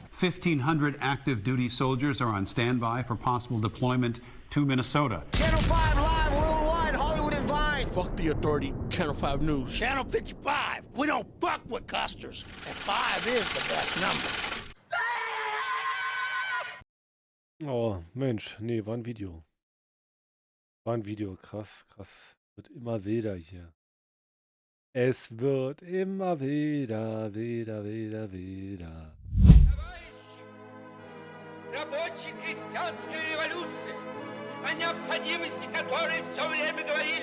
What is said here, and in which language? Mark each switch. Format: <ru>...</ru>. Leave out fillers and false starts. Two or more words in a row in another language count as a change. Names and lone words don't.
<en>1,500 active duty soldiers are on standby for possible deployment to Minnesota. Channel 5 live worldwide, Hollywood and Vine. Fuck the authority, Channel 5 News. Channel 55. We don't fuck with custers. And 5 is the best number.</en> <de>Oh, Mensch, nee, war ein Video. Krass. Wird immer wilder hier. Es wird immer wilder.</de> <ru>Рабочей крестьянской революции, о необходимости которой все время говорит</ru>